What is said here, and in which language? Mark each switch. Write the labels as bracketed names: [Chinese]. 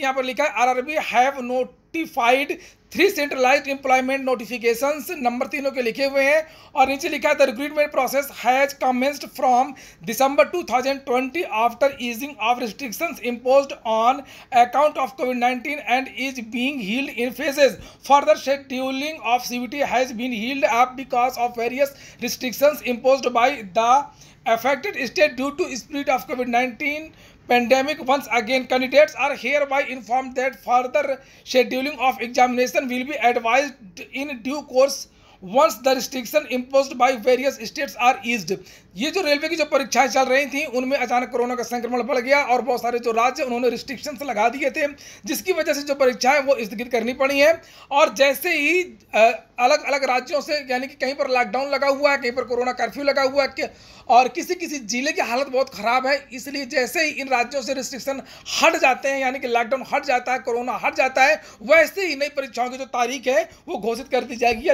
[Hindi] यहाँ पर लिखा है [English] RRB have notified 3 centralised employment notifications. [Hindi] Number 3 के लिखे हुए हैं और नीचे लिखा है [English] The recruitment process has commenced from December 2020 after easing of restrictions imposed on account of COVID-19 and is being held in phases. Further scheduling of CBT has been held up because of various restrictions imposed by the affected state due to spread of COVID-19 pandemic. Once again, candidates are hereby informed that further scheduling of examination will be advised in due course once the restriction imposed by various states are eased. [Hindi] ये जो railway की जो परीक्षाएं चल रही थी उनमें अचानक कोरोना का संक्रमण बढ़ गया और बहुत सारे जो राज्य उन्होंने रिस्ट्रिक्शंस लगा दिए थे, जिसकी वजह से जो परीक्षाएं वो स्थगित करनी पड़ी हैं। और जैसे ही अलग अलग राज्यों से, यानी कि कहीं पर लॉकडाउन लगा हुआ है, कहीं पर कोरोना कर्फ्यू लगा हुआ है और किसी किसी जिले की हालत बहुत ख़राब है, इसलिए जैसे ही इन राज्यों से रिस्ट्रिक्शन हट जाते हैं, यानी कि लॉकडाउन हट जाता है, कोरोना हट जाता है, वैसे ही नई परीक्षाओं की जो तारीख है वो घोषित कर दी जाएगी।